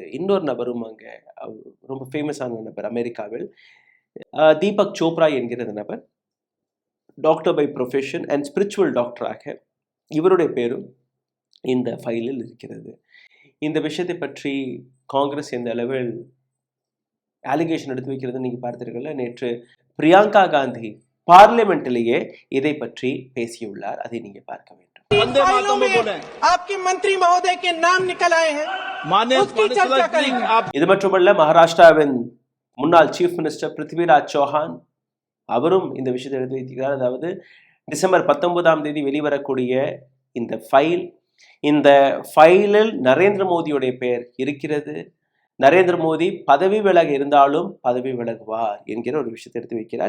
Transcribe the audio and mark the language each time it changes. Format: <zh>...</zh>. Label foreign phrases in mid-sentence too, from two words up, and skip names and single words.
<ta>இன்னொரு நபரும் அங்கே ரொம்ப ஃபேமஸான நபர் அமெரிக்காவில், தீபக் சோப்ரா என்கிற நபர்,</ta> <en>doctor by profession and spiritual</en> <ta>டாக்டராக, இவருடைய பேரும் இந்த ஃபைலில் இருக்கிறது. இந்த விஷயத்தை பற்றி காங்கிரஸ் எந்த அளவில் அலிகேஷன் எடுத்து வைக்கிறது நீங்கள் பார்த்தீர்கள்ல. நேற்று பிரியங்கா காந்தி பார்லிமெண்ட்டிலேயே இதை பற்றி பேசியுள்ளார். அதை நீங்க பார்க்க வேண்டும்.</ta> <hi>वंदे मातरम में बोले आपके मंत्री महोदय के नाम निकल आए हैं, माननीय उसकी चर्चा करेंगे। आप</hi> <ta>இது மட்டுமல்ல, மகாராஷ்டிராவின் முன்னாள்</ta> <en>chief minister</en> <ta>பிருத்திவிராஜ் சௌஹான் அவரும் இந்த விஷயத்தை எடுத்து வைத்திருக்கிறார். அதாவது டிசம்பர் 19ஆம் தேதி வெளிவரக்கூடிய இந்த ஃபைலில் நரேந்திர மோடியுடைய பெயர் இருக்கிறது. நரேந்திர மோடி பதவி விலக இருந்தாலும் பதவி விலகுவார் என்கிற ஒரு விஷயத்தை எடுத்து வைக்கிறார்.</ta>